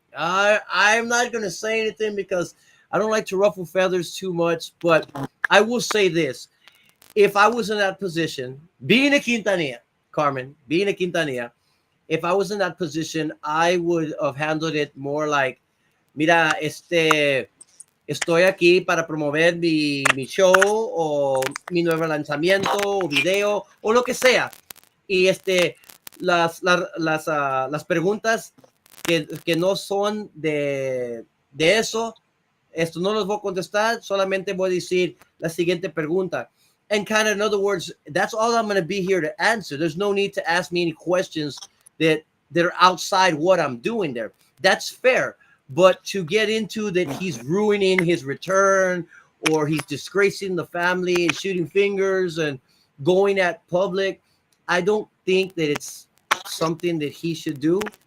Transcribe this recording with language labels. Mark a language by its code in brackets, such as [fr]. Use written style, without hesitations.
[en] I'm not gonna say anything because I don't like to ruffle feathers too much, but I will say this: if I was in that position, being a Quintanilla, Carmen, being a Quintanilla, if I was in that position, I would have handled it more like, [es] mira, estoy aquí para promover mi show o mi nuevo lanzamiento o video o lo que sea. Y las preguntas que no son de eso, esto no los voy a contestar, solamente voy a decir la siguiente pregunta. [en] And kind of, in other words, that's all I'm going to be here to answer. There's no need to ask me any questions that are outside what I'm doing there. That's fair. But to get into that he's ruining his return or he's disgracing the family and shooting fingers and going at public, I don't think that it's something that he should do.